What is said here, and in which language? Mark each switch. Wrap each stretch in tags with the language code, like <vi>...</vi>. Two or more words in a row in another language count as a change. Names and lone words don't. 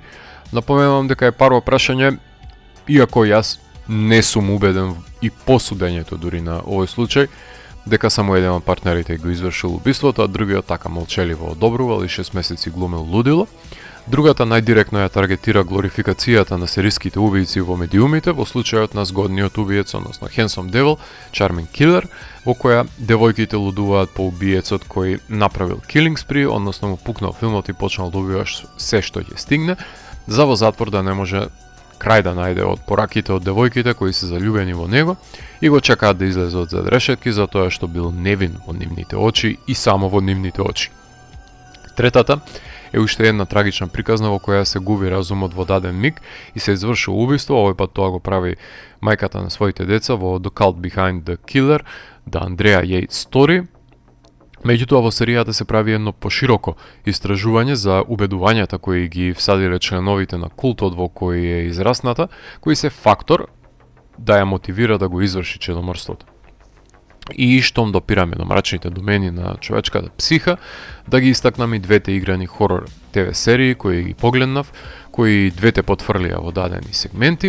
<mk>Напоменувам дека е паро прашање, иако јас не сум убеден и по судењето дури на овој случај, дека само еден од партнерите го извршил убиството, а другиот така молчеливо одобрувал и 6 месеци глумел лудило. Другата најдиректно ја таргетира глорификацијата на сериските убијци во медиумите во случајот на згодниот убиец, односно Handsome Devil, Charming Killer, во која девојките лудуваат по убиецот кој направил</mk> <en>killing spree,</en> <mk>односно му пукнал филмот и почнал да убива се што ќе стигне, за во затвор да не може крај да најде од пораките од девојките кои се заљубени во него и го чекаат да излезе од задрешетки за тоа што бил невин во нивните очи и само во нивните очи. Третата е уште една трагична приказна во која се губи разумот во даден миг и се извршува убиство, овој пат тоа го прави мајката на своите деца во The Cult Behind the Killer, The Andrea Yates Story. Меѓутоа во серијата се прави едно пошироко истражување за убедувањата кои ги всадиле членовите на култот во кој е израсната, кои се фактор да ја мотивира да го изврши чедоморството. И штом допираме до мрачните домени на човечката психа, да ги истакнам и двете играни хорор ТВ серии кои ги погледнав, кои двете потврлија во дадени сегменти.</mk>